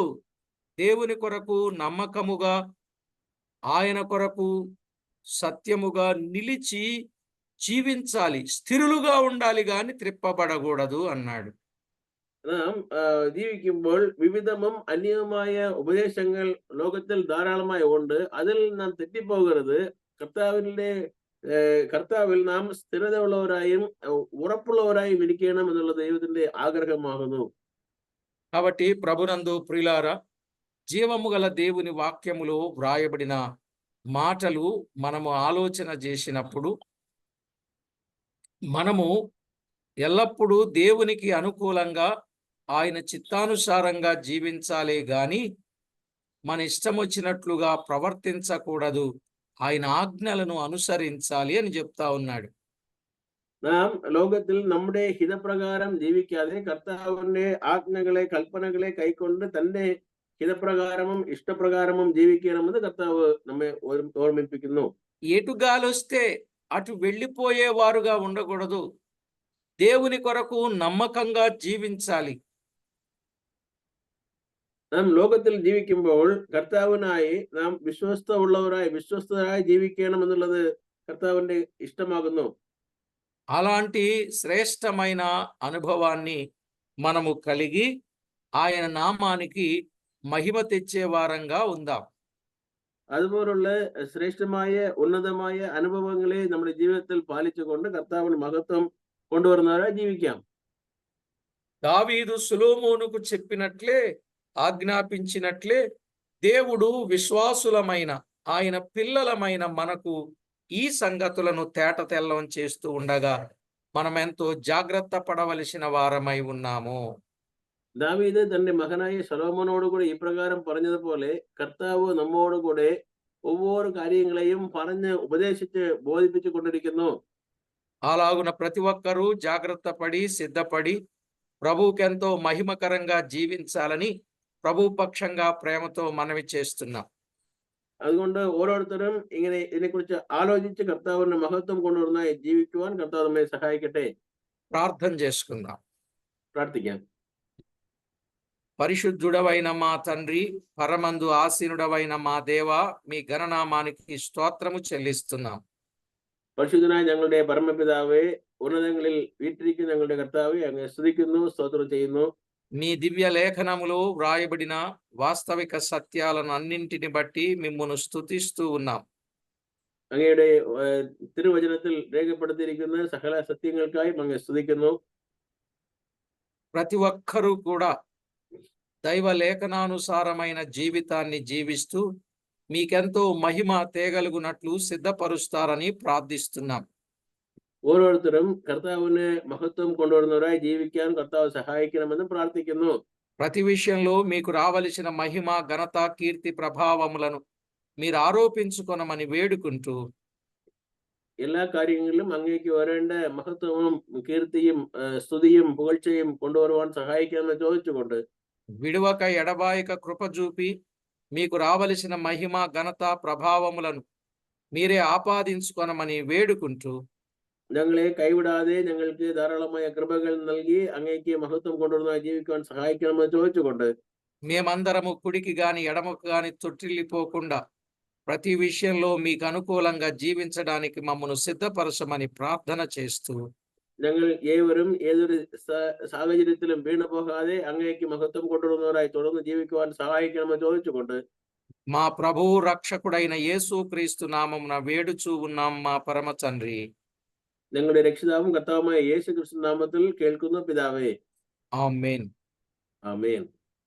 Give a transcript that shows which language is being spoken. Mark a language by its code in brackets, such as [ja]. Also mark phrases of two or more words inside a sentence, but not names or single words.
[te] దేవుని కొరకు నమ్మకముగా, ఆయన కొరకు సత్యముగా నిలిచి జీవించాలి, స్థిరులుగా ఉండాలి గాని త్రిప్పబడకూడదు అన్నాడు. [ml] നാം ജീവിക്കുമ്പോൾ വിവിധമും അന്യവുമായ ഉപദേശങ്ങൾ ലോകത്തിൽ ധാരാളമായി ഉണ്ട്. അതിൽ നാം തെറ്റിപ്പോകരുത്. കർത്താവിൽ നാം സ്ഥിരത ഉള്ളവരായും ഉറപ്പുള്ളവരായും ഇരിക്കണം എന്നുള്ള ദൈവത്തിന്റെ ആഗ്രഹമാകുന്നു. [te] కాబట్టి ప్రభునందు ప్రియులారా, జీవము గల దేవుని వాక్యములో వ్రాయబడిన మాటలు మనము ఆలోచన చేసినప్పుడు మనము ఎల్లప్పుడూ దేవునికి అనుకూలంగా ఆయన చిత్తానుసారంగా జీవించాలే గాని మన ఇష్టం వచ్చినట్లుగా ప్రవర్తించకూడదు. ఆయన ఆజ్ఞలను అనుసరించాలి అని చెప్తా ఉన్నాడు. [ml] നാം ലോകത്തിൽ നമ്മുടെ ഹിതപ്രകാരം ജീവിക്കാതെ കർത്താവിന്റെ ആജ്ഞകളെ കൽപ്പനകളെ കൈക്കൊണ്ട് തന്റെ ഹിതപ്രകാരമും ഇഷ്ടപ്രകാരമും ജീവിക്കണമെന്ന് കർത്താവ് നമ്മെ ഓർമ്മിപ്പിക്കുന്നു. [te] ఎటు గాలొస్తే అటు వెళ్ళిపోయేవారుగా ఉండకూడదు. దేవుని కొరకు నమ్మకంగా జీవించాలి. [ml] നാം ലോകത്തിൽ ജീവിക്കുമ്പോൾ കർത്താവിനായി നാം വിശ്വസ്തരായി ജീവിക്കണം എന്നുള്ളത് കർത്താവിന്റെ ഇഷ്ടമാകുന്നു. [te] అలాంటి శ్రేష్టమైన అనుభవాన్ని మనము కలిగి ఆయన నామానికి మహిమ తెచ్చే వారంగా ఉందాం. [ml] അതുപോലുള്ള ശ്രേഷ്ഠമായ ഉന്നതമായ അനുഭവങ്ങളെ നമ്മുടെ ജീവിതത്തിൽ പാലിച്ചുകൊണ്ട് കർത്താവിന് മഹത്വം കൊണ്ടുവരുന്നവരായി ജീവിക്കാം. [te] దావీదు సొలొమోనుకు చెప్పినట్లే, ఆజ్ఞాపించినట్లే దేవుడు విశ్వాసులమైన ఆయన పిల్లలమైన మనకు ఈ సంగతులను తేటతెల్లం చేస్తూ ఉండగా మనం ఎంతో జాగ్రత్త పడవలసిన వారమై ఉన్నాము. [ml] ദാവീദ് തന്റെ മകനായ ശലോമോനോട് കൂടെ ഇപ്രകാരം പറഞ്ഞതുപോലെ കർത്താവ് നമ്മോടുകൂടെ ഒവ്വൊരു കാര്യങ്ങളെയും പറഞ്ഞ് ഉപദേശിച്ച് ബോധിപ്പിച്ചു കൊണ്ടിരിക്കുന്നു. [te] అలాగున ప్రతి ఒక్కరూ జాగ్రత్త పడి సిద్ధపడి ప్రభువుకెంతో మహిమకరంగా జీవించాలని ప్రభు పక్షంగా ప్రేమతో మనవి చేస్తున్నాం. [ml] അതുകൊണ്ട് ഓരോരുത്തരും ഇങ്ങനെ ഇതിനെക്കുറിച്ച് ആലോചിച്ച് കർത്താവിന്റെ മഹത്വം കൊണ്ടുവരുന്നതായി ജീവിക്കുവാൻ കർത്താവ് നമ്മെ സഹായിക്കട്ടെ. [te] ప్రార్థన చేసుకుందాం. [ml] പ്രാർത്ഥിക്കാം. [te] పరిశుద్ధుడవైన మా తండ్రి, పరమందు ఆసీనుడవైన మా దేవా, మీ ఘననామానికి స్తోత్రము చెల్లిస్తున్నాం. [ml] പരിശുദ്ധനായ ഞങ്ങളുടെ പരമപിതാവേ, ഉന്നതങ്ങളിൽ വീട്ടിരിക്കുന്ന ഞങ്ങളുടെ കർത്താവെ അങ്ങ് സ്തുതിക്കുന്നു, സ്തോത്രം ചെയ്യുന്നു. [te] మీ దివ్య లేఖనములో వ్రాయబడిన వాస్తవిక సత్యాలను అన్నింటిని బట్టి మిమ్మును స్తుతిస్తూ ఉన్నాం. [ml] അങ്ങയുടെ തിരുവചനത്തിൽ രേഖപ്പെടുത്തിയിരിക്കുന്ന സകല സത്യങ്ങൾക്കായി അങ്ങ് സ്തുതിക്കുന്നു. [te] ప్రతి ఒక్కరూ కూడా దైవ లేఖనానుసారమైన జీవితాన్ని జీవిస్తూ మీకెంతో మహిమ తేగలుగునట్లు సిద్ధపరుస్తారని ప్రార్థిస్తున్నాం. [ml] ഓരോരുത്തരും കർത്താവിന് മഹത്വം കൊണ്ടുവരുന്നവരായി ജീവിക്കാൻ കർത്താവ് സഹായിക്കണമെന്ന് പ്രാർത്ഥിക്കുന്നു. [te] ప్రతి విషయంలో మీకు రావలసిన మహిమ, ఘనత, కీర్తి, ప్రభావములను మీరు ఆరోపించుకొనమని వేడుకుంటూ [ml] എല്ലാ കാര്യങ്ങളിലും അങ്ങേക്ക് വരേണ്ട മഹത്വവും കീർത്തിയും സ്തുതിയും പുകഴ്ചയും കൊണ്ടുവരുവാൻ സഹായിക്കണമെന്ന് ചോദിച്ചുകൊണ്ട് [te] విడువక ఎడబాయక కృప చూపి మీకు రావలసిన మహిమ, ఘనత, ప్రభావములను మీరే ఆపాదించుకొనమని వేడుకుంటూ [ml] ഞങ്ങളെ കൈവിടാതെ ഞങ്ങൾക്ക് ധാരാളമായ കൃപകൾ നൽകി അങ്ങേക്ക് മഹത്വം കൊണ്ടുവരുന്നതായി ജീവിക്കുവാൻ സഹായിക്കണമെന്ന് ചോദിച്ചുകൊണ്ട് [te] మేమందరము కుడికి గాని ఎడమకు గాని తొట్టిల్లిపోకుండా ప్రతి విషయంలో మీకు అనుకూలంగా జీవించడానికి మమ్మను సిద్ధపరచమని ప్రార్థన చేస్తూ [ml] ഞങ്ങൾ ഏവരും ഏതൊരു സാഹചര്യത്തിലും വീണു പോകാതെ അങ്ങേക്ക് മഹത്വം കൊണ്ടുവരുന്നവരായി തുടർന്ന് ജീവിക്കുവാൻ സഹായിക്കണമെന്ന് ചോദിച്ചുകൊണ്ട് [te] మా ప్రభువు రక్షకుడైన యేసుక్రీస్తు నామమున వేడుచూ ఉన్నాం మా పరమ తండ్రి. [ml] ഞങ്ങളുടെ രക്ഷിതാവും കർത്താവുമായ യേശു ക്രിസ്തു നാമത്തിൽ കേൾക്കുന്നു പിതാവേ. [te] ఆమేన్. [ml] ആമേൻ.